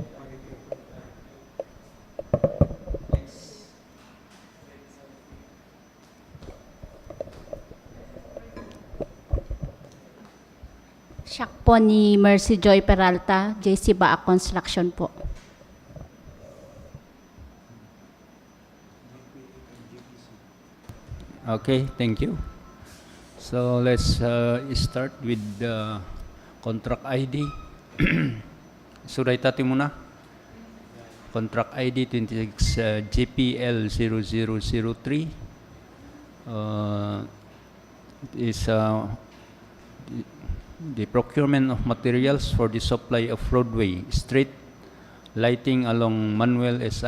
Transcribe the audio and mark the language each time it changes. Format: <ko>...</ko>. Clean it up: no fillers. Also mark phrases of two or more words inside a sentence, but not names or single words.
<ilo>Siak po ni Mercy Joy Peralta, JC Baak Construction po.</ilo> <en>Okay, thank you. So let's start with the contract ID.</en> <ilo>Suray tati muna.</ilo> <en>Contract ID 26 GPL 0003 is the procurement of materials for the supply of roadway, street lighting along Manuel S.</en>